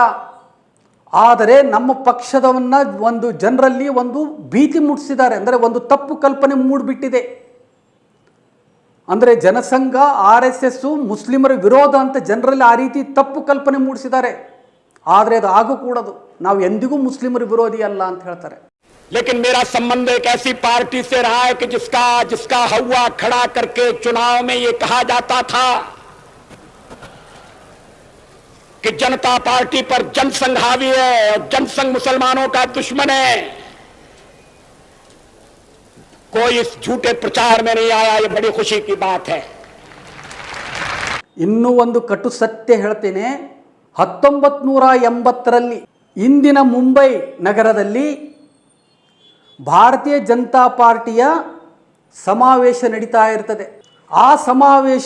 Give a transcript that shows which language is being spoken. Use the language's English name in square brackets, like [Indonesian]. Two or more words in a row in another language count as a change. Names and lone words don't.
[Kannada] ಆದರೆ ನಮ್ಮ ಪಕ್ಷದವನ್ನು ಒಂದು ಜನರಲ್ಲಿ ಒಂದು ಭೀತಿ ಮೂಡಿಸಿದ್ದಾರೆ, ಅಂದರೆ ಒಂದು ತಪ್ಪು ಕಲ್ಪನೆ ಮೂಡಿಬಿಟ್ಟಿದೆ. ಅಂದರೆ ಜನಸಂಘ RSS ಮುಸ್ಲಿಮರ ವಿರೋಧ ಅಂತ ಜನರಲ್ಲಿ ಆ ರೀತಿ ತಪ್ಪು ಕಲ್ಪನೆ ಮೂಡಿಸಿದ್ದಾರೆ. ಆದರೆ ಅದು ಆಗಕೂಡದು, ನಾವು ಎಂದಿಗೂ ಮುಸ್ಲಿಮರ ವಿರೋಧಿ ಅಲ್ಲ ಅಂತ ಹೇಳ್ತಾರೆ. [Hindi] लेकिन मेरा संबंध एक ऐसी पार्टी से रहा है कि जिसका हवा खड़ा करके चुनाव में ये कहा जाता था कि जनता पार्टी पर जनसंघ हावी है और जनसंघ मुसलमानों का दुश्मन है. कोई इस झूठे प्रचार में नहीं आया, ये बड़ी खुशी की बात है. [Kannada] ಇನ್ನೂ ಒಂದು ಕಟು ಸತ್ಯ ಹೇಳ್ತೇನೆ. 1980ರಲ್ಲಿ ಇಂದಿನ ಮುಂಬೈ ನಗರದಲ್ಲಿ ಭಾರತೀಯ ಜನತಾ ಪಾರ್ಟಿಯ ಸಮಾವೇಶ ನಡೀತಾ ಇರ್ತದೆ.